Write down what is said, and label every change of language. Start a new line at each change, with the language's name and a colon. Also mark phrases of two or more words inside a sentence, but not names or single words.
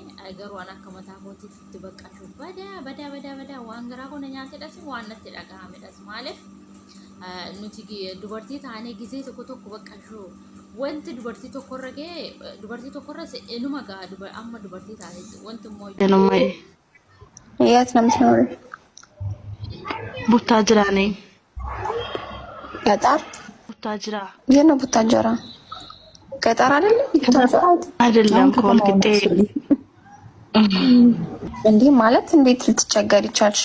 Oromo: Garuu an akka mataa kootiitti baqqashu badaa waan garaa kana nyaatedhas waan natti dhaga'amedhas maaliif nuti dubartii taanee gisee tokko baqqashu wanti dubartii tokkorra ga'e dubartii tokkorra inuma ga'a amma dubartii taanee wanti immoo
Amharic: የት ነው የምትኖሪው? ቡታጅራ ነኝ። ገጠር? ቡታጅራ። የት ነው ቡታጅራ? ገጠር አይደለም ከወልቂጤ። እንዲህ ማለት እንዴት ልትቸገር ይቻልሽ?